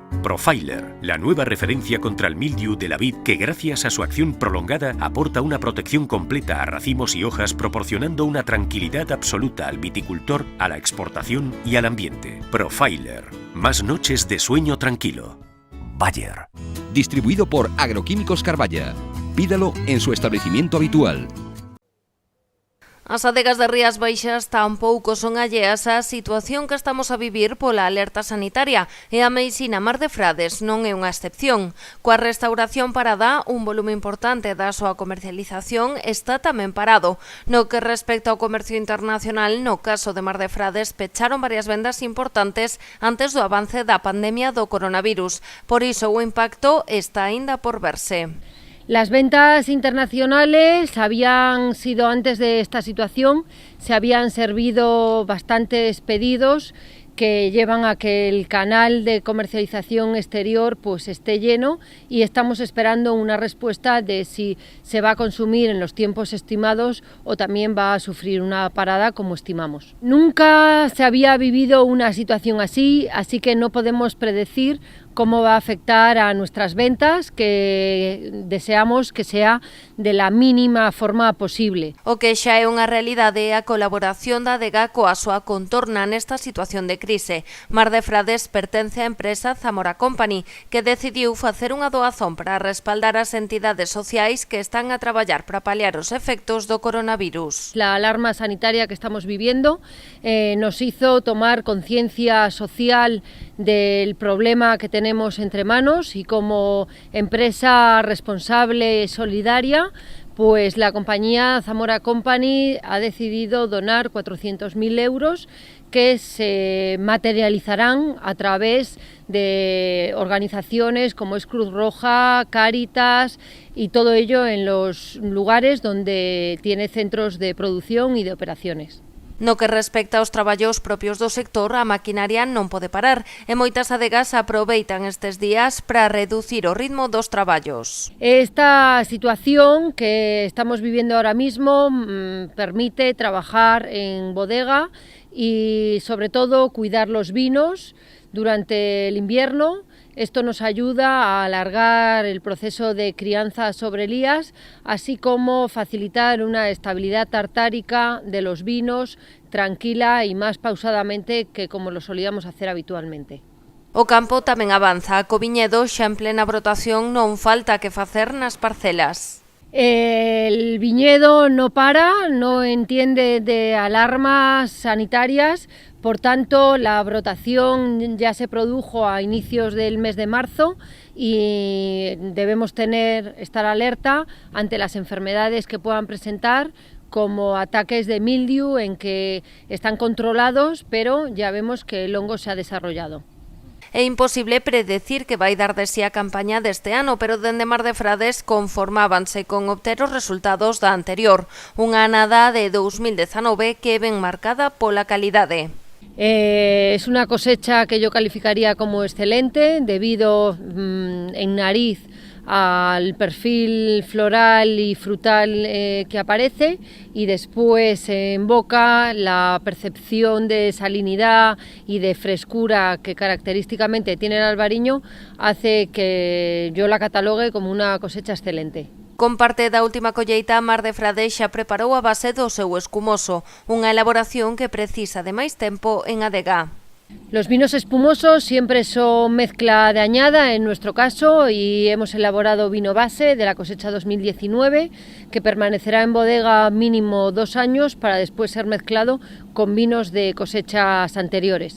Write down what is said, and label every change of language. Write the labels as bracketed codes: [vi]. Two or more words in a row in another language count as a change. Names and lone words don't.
[es] Profiler, la nueva referencia contra el mildiu de la vid que gracias a su acción prolongada aporta una protección completa a racimos y hojas, proporcionando una tranquilidad absoluta al viticultor, a la exportación y al ambiente. Profiler, más noches de sueño tranquilo. Bayer. Distribuido por Agroquímicos Carballa. Pídalo en su establecimiento habitual. [gl] As adegas de Rías Baixas tampouco son alleas á situación que estamos a vivir pola alerta sanitaria e a Meixina Mar de Frades non é unha excepción. Coa restauración parada, un volume importante da súa comercialización está tamén parado. No que respecta ao comercio internacional, no caso de Mar de Frades, pecharon varias vendas importantes antes do avance da pandemia do coronavirus. Por iso o impacto está aínda por verse. [es] Las ventas internacionales habían sido, antes de esta situación, se habían servido bastantes pedidos que llevan a que el canal de comercialización exterior pues esté lleno y estamos esperando una respuesta de si se va a consumir en los tiempos estimados o también va a sufrir una parada como estimamos. Nunca se había vivido una situación así que no podemos predecir cómo va a afectar a nuestras ventas, que deseamos que sea de la mínima forma posible. [gl] O que xa é unha realidade é a colaboración da adega coa súa contorna nesta situación de crise. Mar de Frades pertence á empresa Zamora Company, que decidiu facer unha doazón para respaldar as entidades sociais que están a traballar para paliar os efectos do coronavirus. [es] La alarma sanitaria que estamos viviendo nos hizo tomar conciencia social del problema que tenemos entre manos y como empresa responsable solidaria, pues la compañía Zamora Company ha decidido donar 400.000 euros que se materializarán a través de organizaciones como es Cruz Roja, Cáritas y todo ello en los lugares donde tiene centros de producción y de operaciones. [gl] No que respecta aos traballos propios do sector, a maquinaria non pode parar e moitas adegas aproveitan estes días para reducir o ritmo dos traballos. [es] Esta situación que estamos viviendo ahora mismo permite trabajar en bodega y sobre todo cuidar los vinos durante el invierno, Esto nos ayuda a alargar el proceso de crianza sobre lías, así como facilitar una estabilidad tartárica de los vinos tranquila y más pausadamente que como lo solíamos hacer habitualmente. [gl] O campo tamén avanza, co viñedo xa en plena brotación non falta que facer nas parcelas. [es] El viñedo no para, no entiende de alarmas sanitarias, por tanto la brotación ya se produjo a inicios del mes de marzo y debemos estar alerta ante las enfermedades que puedan presentar, como ataques de mildiu en que están controlados, pero ya vemos que el hongo se ha desarrollado. [gl] É imposible predecir que vai dar de si a campaña deste ano, pero dende Mar de Frades conformábanse con obter os resultados da anterior, unha anada de 2019 que ven marcada pola calidade. [es] Es una cosecha que yo calificaría como excelente, debido en nariz al perfil floral y frutal que aparece, y después en boca la percepción de salinidad y de frescura que característicamente tiene el albariño hace que yo la catalogue como una cosecha excelente. [gl] Con parte da última colleita, Mar de Frades xa preparou a base do seu escumoso, unha elaboración que precisa de máis tempo en adega. [es] Los vinos espumosos siempre son mezcla de añada en nuestro caso, y hemos elaborado vino base de la cosecha 2019 que permanecerá en bodega mínimo 2 años para después ser mezclado con vinos de cosechas anteriores.